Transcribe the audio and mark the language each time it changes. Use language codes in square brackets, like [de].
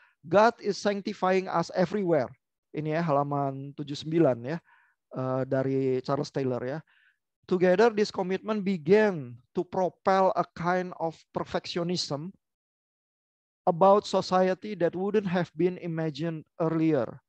[en] God is sanctifying us everywhere. [id] Ini ya halaman 79 ya dari Charles Taylor ya. [en] Together this commitment began to propel a kind of perfectionism about society that wouldn't have been imagined earlier.